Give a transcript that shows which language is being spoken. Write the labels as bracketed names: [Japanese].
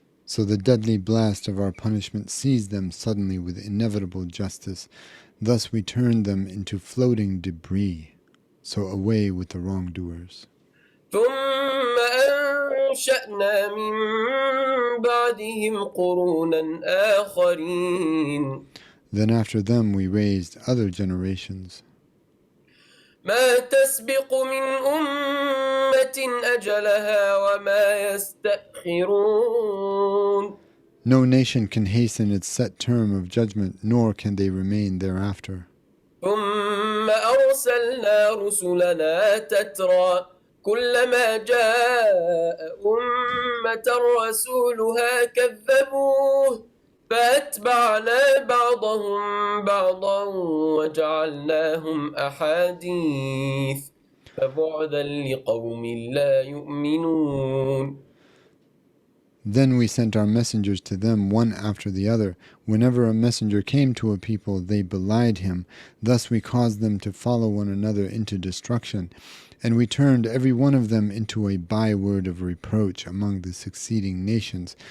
[English] So the deadly blast of our punishment seized them suddenly with inevitable justice. Thus we turned them into floating debris. So away with the wrongdoers. [Arabic] ثم أنشأنا من بعدهم قرونا آخرين. [English] Then after them we raised other generations. [Arabic] ما تسبق من أمة أجلها وما يستأخرون. [English] No nation can hasten its set term of judgment, nor can they remain thereafter. [Arabic] ثم أرسلنا رسلنا تترى كلما جاء أمة رسولها كذبوه فأتبعنا بعضهم بعضا وجعلناهم أحاديث فبعدا لقوم لا يؤمنون. [English] Then we sent our messengers to them one after the other. Whenever a messenger came to a people, they belied him. Thus we caused them to follow one another into destruction. And we turned every one of them into a byword of reproach among the succeeding nations.